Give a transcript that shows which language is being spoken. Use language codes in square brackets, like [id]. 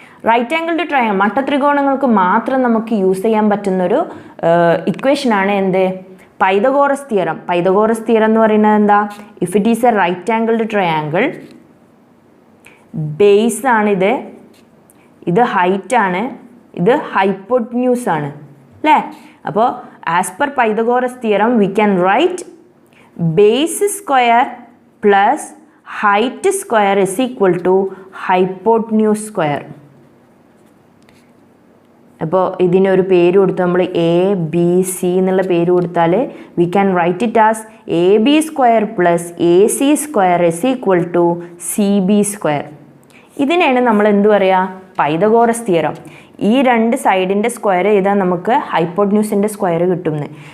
[ml] Right angled triangle മട്ടത്രികോണങ്ങൾക്ക് മാത്രം നമുക്ക് use ചെയ്യാൻ പറ്റുന്നൊരു ഇക്വേഷനാണ് എന്ത്? Pythagoras theorem. പൈതഗോറസ് തിയറം എന്ന് പറയുന്നത് എന്താ? [en] if it is a right angled triangle, [ml] base ആണിത്, ഇത് ഹൈറ്റ് ആണ്, ഇത് ഹൈപ്പോട്ന്യൂസ് ആണ് അല്ലേ. അപ്പോൾ [en] as per Pythagoras theorem, we can write base square plus height square is equal to hypotenuse square. [ml] അപ്പോൾ ഇതിനൊരു പേര് കൊടുത്ത് നമ്മൾ എ ബി സി എന്നുള്ള പേര് കൊടുത്താൽ [en] We can write it as A B square plus A C square is equal to C B square. [ml] ഇതിനെയാണ് നമ്മൾ എന്ത് പറയുക? Pythagoras theorem. ഈ രണ്ട് സൈഡിൻ്റെ സ്ക്വയർ ചെയ്താൽ നമുക്ക് ഹൈപ്പോട്ന്യൂസിൻ്റെ സ്ക്വയർ കിട്ടുന്നത്.